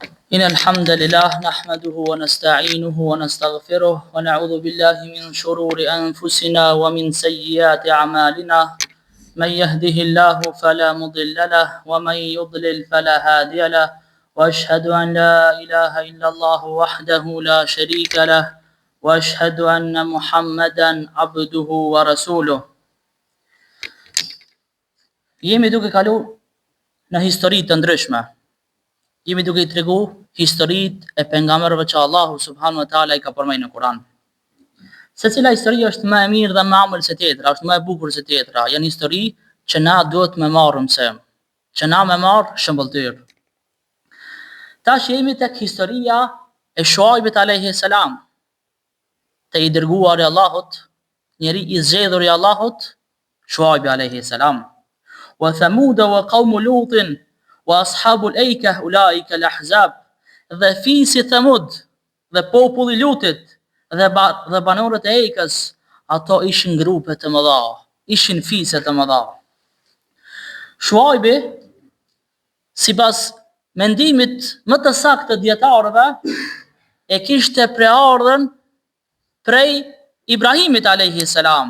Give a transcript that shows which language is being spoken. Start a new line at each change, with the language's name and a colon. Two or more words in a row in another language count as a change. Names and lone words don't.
Arabic: إن الحمد لله نحمده ونستعينه ونستغفره ونعوذ بالله من شرور أنفسنا ومن سيئات أعمالنا من يهده الله فلا مضل له ومن يضلل فلا هادي له وأشهد أن لا إله إلا الله وحده لا شريك له وأشهد أن محمدا عبده ورسوله.
Albanian: Jemi duke kalu në histori të ndryshme. Jemi duke I tregu historitë e pejgamberëve që Allahu
Arabic: سبحانه وتعالى
Albanian: I ka përmendur në Kur'an. Secila histori është më e mirë dhe më amël se tjetra, është më e bukur se tjetra. Janë histori që na duhet me marrë mësim, që na me marrë shëmbëltyr. Tash jemi tek historia e Shuaibit
Arabic: عليه السلام,
Albanian: të I dërguar I Allahut, njeri I zgjedhur I Allahut, Shuaibi
Arabic: عليه السلام. وثمود وقوم لوط وأصحاب الأيكة أولئك الأحزاب.
Albanian: Dhe fisi Thamud dhe populli Lutit dhe banorët e Eikës, ato ishin grupe të mëdha, ishin fise të mëdha. Shuaibi, sipas mendimit më të saktë të dietarëve, e kishte preardhën prej Ibrahimit
Arabic: عليه السلام.